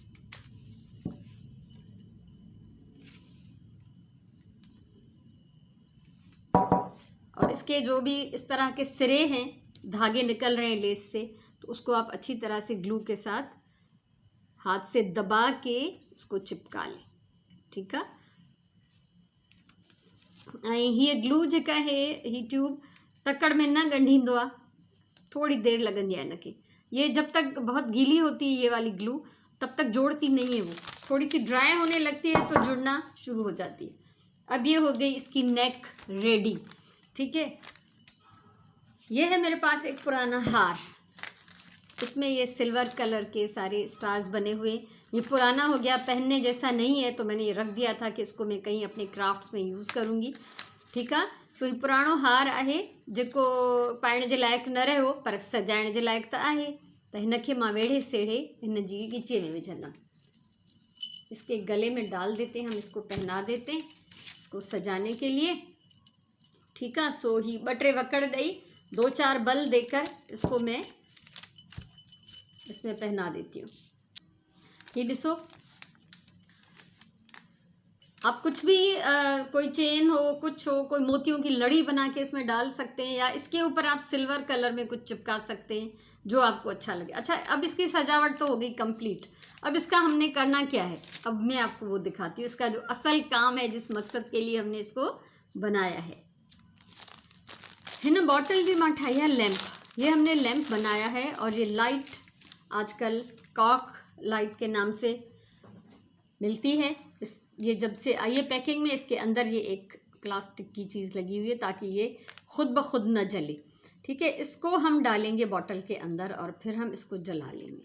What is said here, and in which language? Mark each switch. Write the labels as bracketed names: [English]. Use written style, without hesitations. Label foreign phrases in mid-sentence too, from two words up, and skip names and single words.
[Hindi] और इसके जो भी इस तरह के सिरे हैं, धागे निकल रहे हैं लेस से, तो उसको आप अच्छी तरह से ग्लू के साथ हाथ से दबा के उसको चिपका लें, ठीक है। [Sindhi] ये ग्लू जेका है, ही ट्यूब तकड़ में न ॻंढींदो आहे, [Hindi] थोड़ी देर लगंदी है इनके। ये जब तक बहुत गीली होती है ये वाली ग्लू, तब तक जोड़ती नहीं है, वो थोड़ी सी ड्राई होने लगती है तो जुड़ना शुरू हो जाती है। अब ये हो गई इसकी [English] neck ready, [Hindi] ठीक है। ये है मेरे पास एक पुराना हार, इसमें ये [English] silver color [Hindi] के सारे स्टार्स बने हुए। ये पुराना हो गया, पहनने जैसा नहीं है, तो मैंने ये रख दिया था कि इसको मैं कहीं अपने क्राफ्ट्स में यूज़ करूँगी, ठीक है। [Sindhi] सो ये पुरानो हार आहे जेको पाइण जे लाइक़ु न रहियो, पर सजाइण जे लाइक़ु त आहे। त हिनखे मां वेढ़े सेढ़े हिन जी ॻिचे में विझंदमि, [Hindi] इसके गले में डाल देते हैं हम, इसको पहना देते हैं इसको सजाने के लिए, ठीक है। [Sindhi] सो ही 2-3 वकड़ ॾेई [Hindi] 2-4 बल देकर इसको मैं इसमें पहना देती हूँ। ये ॾिसो, आप कुछ भी कोई चेन हो, कुछ हो, कोई मोतियों की लड़ी बना के इसमें डाल सकते हैं, या इसके ऊपर आप [English] silver color [Hindi] में कुछ चिपका सकते हैं जो आपको अच्छा लगे। अच्छा, अब इसकी सजावट तो हो गई कंप्लीट। अब इसका हमने करना क्या है, अब मैं आपको वो दिखाती हूँ, इसका जो असल काम है, जिस मकसद के लिए हमने इसको बनाया है। [Sindhi] हिन बॉटल जी मां ठाही है लैंप। [Hindi] ये हमने लैंप बनाया है, और ये लाइट आजकल [English] cork light [Hindi] के नाम से मिलती है। ये जब से आई है पैकिंग में, इसके अंदर ये एक प्लास्टिक की चीज़ लगी हुई है ताकि ये खुद ब खुद न जले। ठीक है, इसको हम डालेंगे बॉटल के अंदर और फिर हम इसको जला लेंगे।